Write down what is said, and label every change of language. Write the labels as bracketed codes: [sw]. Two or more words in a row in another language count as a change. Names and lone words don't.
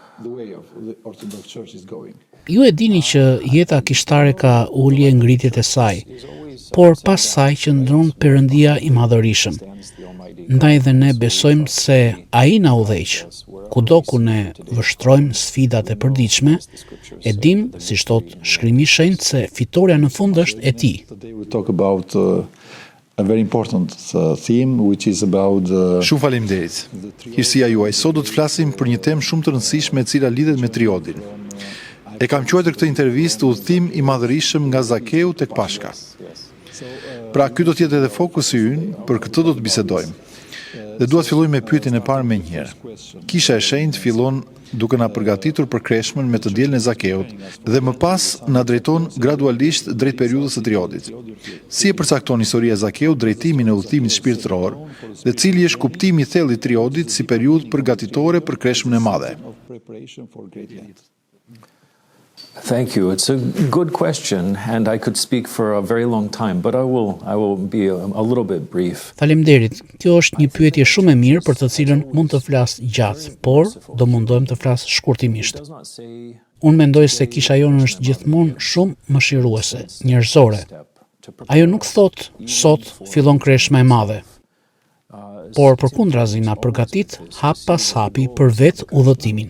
[sq] Ju e dini që jeta kishtare ka ulje ngritjet e saj, por pas saj qëndron Perëndia i Madhërisëm. Ndaj dhe ne besojmë se ai na udhëheq. Kudo ku ne vështrojmë sfidat e përditshme, e dim, siç thot Shkrimi i Shenjtë, se fitoria në fund është e tij. [en] A very important theme which is about [sq] Shumë faleminderit. Irsia juaj, sot do të flasim për një temë shumë të rëndësishme e cila lidhet me triodin. E kam quajtur këtë intervistë udhëtim i madhërisëm nga Zakeu tek Pashka. Pra, ky do të jetë edhe fokusi ynë, për këtë do të bisedojmë. Dhe dua të filloj me pyetjen e parë menjëherë. Kisha e Shenjtë fillon duke na përgatitur për kreshmën me të dielën e Zakeut dhe më pas na drejton gradualisht drejt periudhës së triodit. Si e përcakton historia e Zakeut drejtimin e udhëtimit shpirtëror dhe cili është kuptimi i thellë i triodit si periudhë përgatitore për kreshmën e madhe? [en] Thank you. It's a good question, and I could speak for a very long time, but I will be a little bit brief. [sq] Faleminderit. Kjo është një pyetje shumë e mirë për të cilën mund të flas gjatë, por do mundohem të flas shkurtimisht. Unë mendoj se kisha jonë është gjithmonë shumë mëshiruese, njerëzore. Ajo nuk thot sot fillon kreshma e madhe, por përkundrazi na përgatit hap pas hapi për vetë udhëtimin.